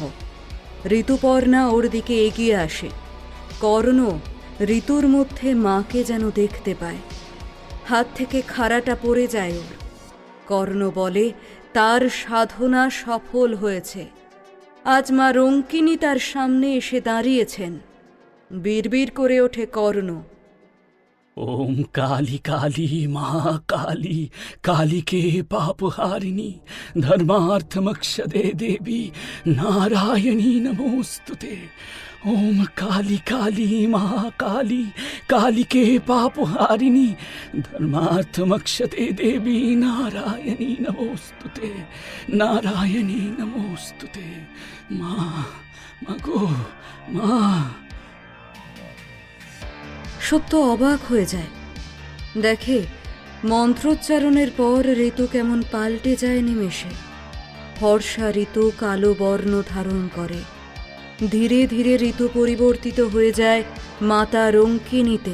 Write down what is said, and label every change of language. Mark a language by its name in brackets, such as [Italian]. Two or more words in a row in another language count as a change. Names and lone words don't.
[Bangla] ঋতুপর্ণা ওর দিকে এগিয়ে আসে। কর্ণ ঋতুর মধ্যে মাকে যেন দেখতে পায়। হাত থেকে খাড়াটা পড়ে যায় ওর। কর্ণ বলে তার সাধনা সফল হয়েছে। আজ মা রঙ্কিনী তার সামনে এসে দাঁড়িয়েছেন। বিড়বিড় করে ওঠে কর্ণ, [Sanskrit] ओम काली काली महाकाली काली के पाप हारिणी धर्मार्थ मक्षदे देवी नारायणी नमोस्तुते। ओम काली काली महाकाली काली के पाप हारिणी धर्मार्थ मक्षदे देवी नारायणी नमोस्तुते नारायणी नमोस्तुते। [Bangla] মা মাগো মা। সত্য অবাক হয়ে যায়। দেখে মন্ত্রোচ্চারণের পর ঋতু কেমন পাল্টে যায় নিমেষে। ফর্সা ঋতু কালো বর্ণ ধারণ করে। ধীরে ধীরে ঋতু পরিবর্তিত হয়ে যায় মাতা রঙ্কিনীতে।